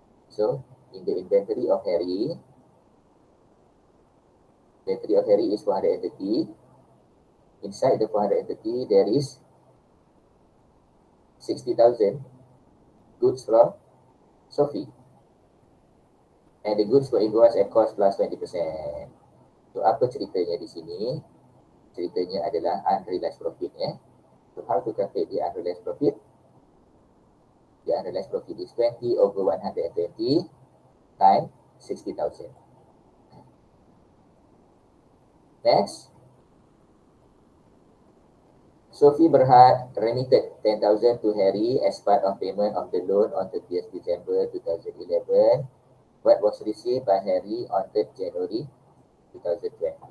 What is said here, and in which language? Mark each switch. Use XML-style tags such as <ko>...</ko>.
<en>So, in the inventory of Harry is 430. Inside the 430, there is 60,000 goods from Sophie. And the goods were invoiced at cost plus 20%. So,</en> <ms>apa ceritanya di sini? Ceritanya adalah unrealized profit.</ms> <en>So, how to calculate the unrealized profit? The unrealized profit is 20 over 120 times 60,000. Next, Sophie Berhad remitted 10,000 to Harry as part of payment of the loan on 30th December 2011, but was received by Harry on 3rd January 2012.</en>